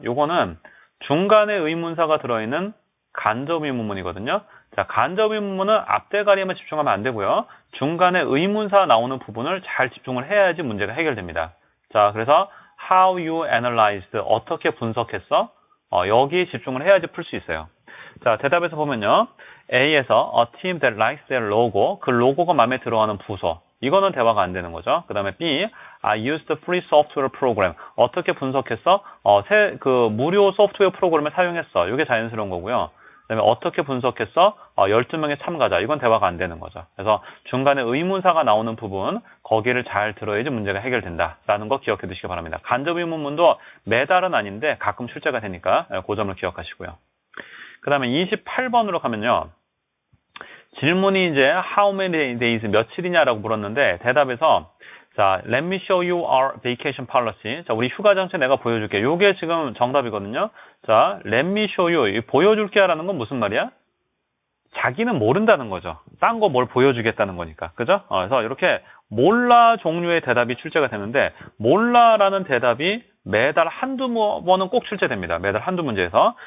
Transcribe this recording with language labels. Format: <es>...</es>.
<ko>요거는 중간에 의문사가 들어있는 간접 의문문이거든요. 자, 간접 의문문은 앞대가리에만 집중하면 안 되고요. 중간에 의문사 나오는 부분을 잘 집중을 해야지 문제가 해결됩니다. 자, 그래서</ko> <en>how you analyzed,</en> <ko>어떻게 분석했어? 여기 집중을 해야지 풀 수 있어요. 자, 대답에서 보면요. A에서</ko> <en>a team that likes their logo,</en> <ko>그 로고가 마음에 들어하는 부서. 이거는 대화가 안 되는 거죠. 그 다음에</ko> <en>B, I used free software program.</en> <ko>어떻게 분석했어? 무료 소프트웨어 프로그램을 사용했어. 이게 자연스러운 거고요. 그 다음에 어떻게 분석했어? 12명의 참가자. 이건 대화가 안 되는 거죠. 그래서 중간에 의문사가 나오는 부분, 거기를 잘 들어야지 문제가 해결된다라는 거 기억해 두시기 바랍니다. 간접 의문문도 매달은 아닌데 가끔 출제가 되니까 그 점을 기억하시고요. 그 다음에 28번으로 가면요. 질문이 이제</ko> <en>how many days,</en> <ko>며칠이냐라고 물었는데 대답에서 자,</ko> <en>let me show you our vacation policy.</en> <ko>자, 우리 휴가 정책 내가 보여줄게. 요게 지금 정답이거든요. 자,</ko> <en>let me show you.</en> <ko>보여줄게 라는 건 무슨 말이야? 자기는 모른다는 거죠. 딴 거 뭘 보여주겠다는 거니까. 그죠? 그래서 이렇게 몰라 종류의 대답이 출제가 되는데 몰라라는 대답이 매달 한두 번은 꼭 출제됩니다. 매달 한두 문제에서.</ko>